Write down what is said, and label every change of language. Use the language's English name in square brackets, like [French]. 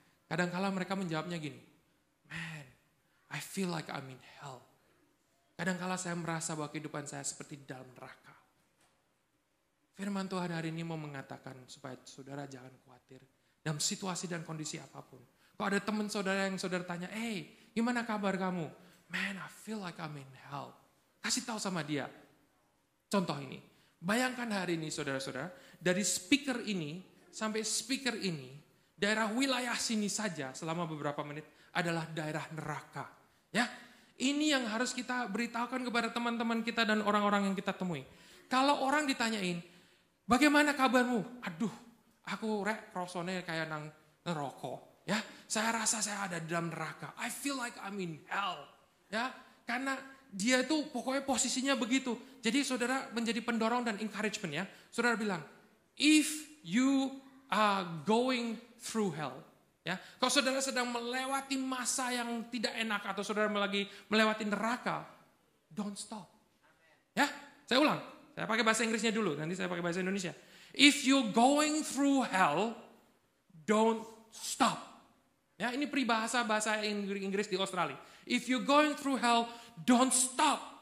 [Indonesian] Kadang-kala mereka menjawabnya gini, [English] man, I feel like I'm in hell. [Indonesian] Kadang-kala saya merasa bahwa kehidupan saya seperti di dalam neraka. Firman Tuhan hari ini mau mengatakan supaya saudara jangan khawatir dalam situasi dan kondisi apapun. Kalau ada teman saudara yang saudara tanya, hey, gimana kabar kamu? [English] Man, I feel like I'm in hell. [Indonesian] Kasih tahu sama dia. Contoh ini. Bayangkan hari ini saudara-saudara. Dari speaker ini sampai speaker ini. Daerah wilayah sini saja selama beberapa menit adalah daerah neraka. Ya, ini yang harus kita beritahukan kepada teman-teman kita dan orang-orang yang kita temui. Kalau orang ditanyain, bagaimana kabarmu? Aduh, aku rasanya kayak nang neraka. Ya, saya rasa saya ada di dalam neraka. [English] I feel like I'm in hell. [Indonesian] Ya, karena dia itu pokoknya posisinya begitu. Jadi saudara menjadi pendorong dan encouragement ya. Saudara bilang, [English] if you are going through hell. [Indonesian] Ya, kalau saudara sedang melewati masa yang tidak enak atau saudara lagi melewati neraka, [English] don't stop. [Indonesian] Ya, saya ulang. Saya pakai bahasa Inggrisnya dulu, nanti saya pakai bahasa Indonesia. [English] If you're going through hell, don't stop. [Indonesian] Ya, ini peribahasa bahasa Inggris di Australia. [English] If you're going through hell, don't stop.